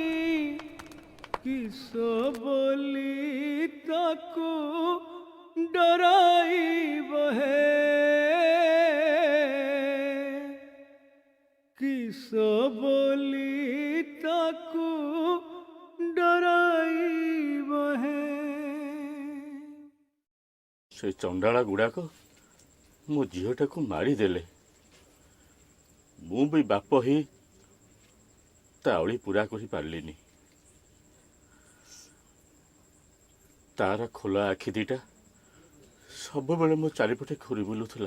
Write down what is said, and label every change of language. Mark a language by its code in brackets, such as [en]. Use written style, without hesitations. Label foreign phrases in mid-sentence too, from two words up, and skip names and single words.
[or] କିସ ବଲି ତାକୁ ଡରାଇବ ହେ କିସ ବଲି ତାକୁ ଡରାଇବ ହେ। ସେ ଚଣ୍ଡାଳ ଗୁଡ଼ାକ ମୋ ଝିଅଟାକୁ ମାରିଦେଲେ। ମୁଁ ବି ବାପ ହେଇ ତା ଅଳି ପୂରା କରିପାରିଲିନି। ତାର ଖୋଲା ଆଖି ଦିଟା ସବୁବେଳେ ମୋ ଚାରିପଟେ ଘୁରି ବୁଲୁଥିଲା।